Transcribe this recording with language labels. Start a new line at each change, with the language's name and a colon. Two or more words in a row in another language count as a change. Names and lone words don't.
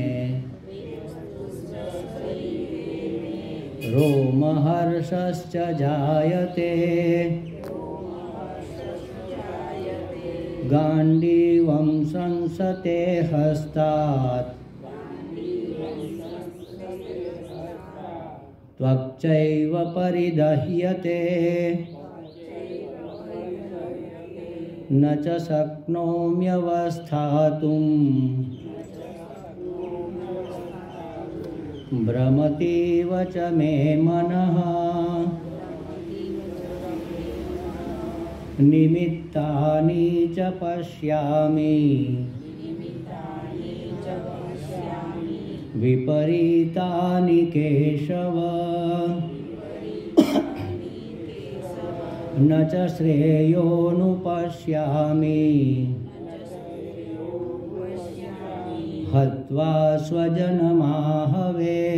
Sanskrit: रोमहर्षश्च जायते गाण्डीवं संसते हस्तात् त्वक्चैव परिदह्यते न च शक्नोम्यवस्थातुं भ्रमतीव च मे मनः। નિમિત્તાનિ ચ પશ્યામિ વિપરીતાનિ કેશવ ન ચ શ્રેયોનુપશ્યામિ હત્વા સ્વજનમાહવે